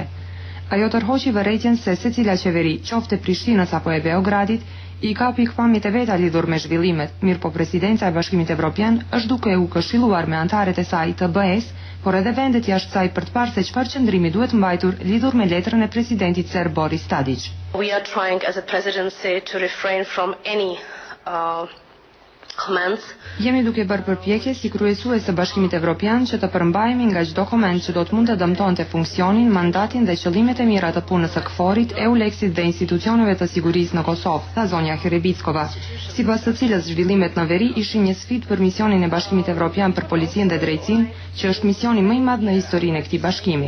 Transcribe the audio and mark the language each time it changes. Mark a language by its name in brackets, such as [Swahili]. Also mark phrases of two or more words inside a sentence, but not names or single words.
[Albanian] Ajo tërhoqi vërejtjen se secila qeveri, qoftë e Prishtinës apo e Beogradit, i ka pikpamjet e veta lidhur me zhvillimet, mirë po presidenca e Bashkimit Evropian është duke u këshilluar me antarët e saj të BE-s, por edhe vendet jashtë saj për të parë se çfarë qëndrimi duhet mbajtur lidhur me letrën e presidentit serb Boris Tadić. [English] We are trying as a presidency to refrain from any comments. [Albanian] Jemi duke bërë përpjekje si kryesues së Bashkimit Evropian që të përmbahemi nga çdo koment që do të mund të dëmtonte funksionin, mandatin dhe qëllimet e mira të punës së KFOR-it, EULEX-it dhe institucioneve të sigurisë në Kosovë, tha zonja Hrebickova, sipas të cilës zhvillimet në veri ishin një sfidë për misionin e Bashkimit Evropian për policinë dhe drejtsinë, që është misioni më i madh në historinë e këtij bashkimi.